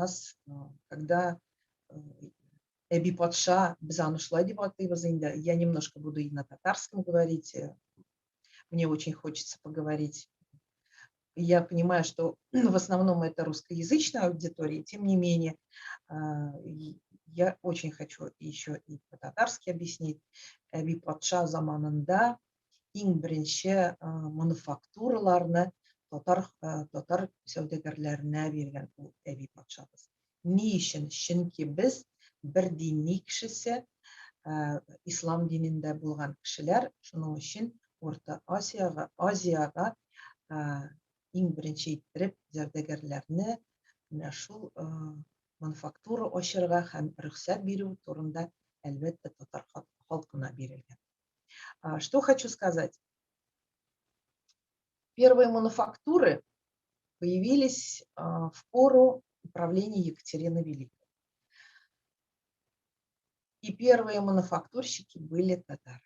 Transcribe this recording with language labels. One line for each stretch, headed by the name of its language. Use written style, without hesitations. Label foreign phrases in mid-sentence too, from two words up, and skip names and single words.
Russian: Эби Патша, я немножко буду и на татарском говорить, мне очень хочется поговорить. Я понимаю, что в основном это русскоязычная аудитория, тем не менее, я очень хочу еще и по-татарски объяснить.
Tatar: Эби Патша заманында иң беренче мануфактураларны татар сәүдәгәрләренә биргән ул Әби патшабыз. Ни өчен? Чөнки без бер дини кешесе, ислам динендә булган кешеләр, шуның өчен Урта Азияга иң беренче иттереп сәүдәгәрләрне менә шул мануфактура ачырга һәм рөхсәт бирү турында әлбәттә татар халкына бирелгән.
Russian: Что хочу сказать. Первые мануфактуры появились в пору правления Екатерины Великой. И первые мануфактурщики были татары.